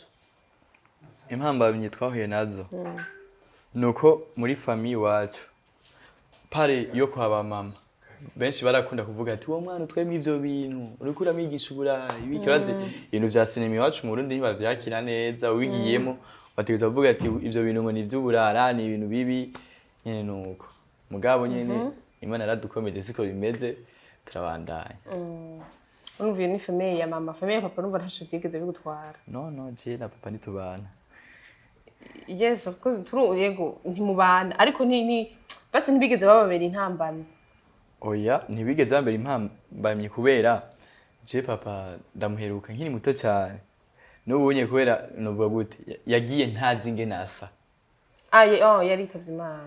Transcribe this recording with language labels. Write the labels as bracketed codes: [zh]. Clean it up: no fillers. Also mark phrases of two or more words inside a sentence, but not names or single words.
[rn] impambamyi twahuye nazo nuko muri famille wacu pare yo kwa mama benshi barakunda kuvuga ati uwo mwana twemwe ivyo bintu uriko uramigisha uburayi bikiraze ibintu vya sinema iwacu mu Burundi ntibavyakira neza wigiyemo bategeza kuvuga ati ivyo bintu ngo ni ivy'uburara ni ibintu bibi nyene nuko mugabo nyene Imana yaradukomeje siko bimeze turabandanya urumva ni famille ya mama famille ya papa numva ntasho vyigeze bigutwara no je na papa nitubana [en] yes of course [rn] yego ntimubana ariko ni basi ntibigeze bababera intambamyi oya ntibigeze bambera impambamyi kubera je papa ndamuheruka nkiri muto cyane n'ubunye kubera novuga gute yagiye ntazi nge nasa yari itavye Imana